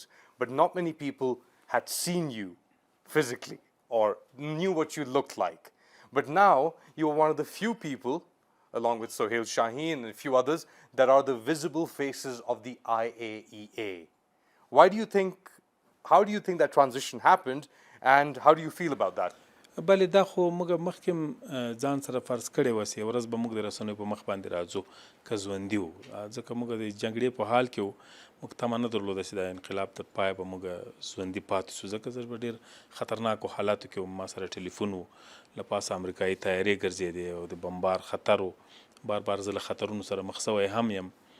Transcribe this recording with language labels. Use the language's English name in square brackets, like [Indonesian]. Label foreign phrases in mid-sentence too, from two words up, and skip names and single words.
[English] But not many people had seen you physically or knew what you looked like. But now you are one of the few people, along with Sohail Shaheen and a few others, that are the visible faces of the IAEA. How do you think that transition happened, and how do you feel about that? [Pashto] بله دا خو موږ مخکې ځان سره فرض کړی وس یوه ورځ به موږ د رسنیو په مخ باندې راځو که ژوندي وو ځکه موږ د جګړې په حال کې وو موږ تمه نه درلوده چې دا انقلاب تر پایه به موږ ژوندي پاتې شو ځکه زه په ډېر خطرناکو حالاتو کې وم ما سره ټلیفون و له پاسه امریکایي طیارې ګرځېدې او د بمبار خطر و بار بار زه له خطرونو سره مخ سوی هم یم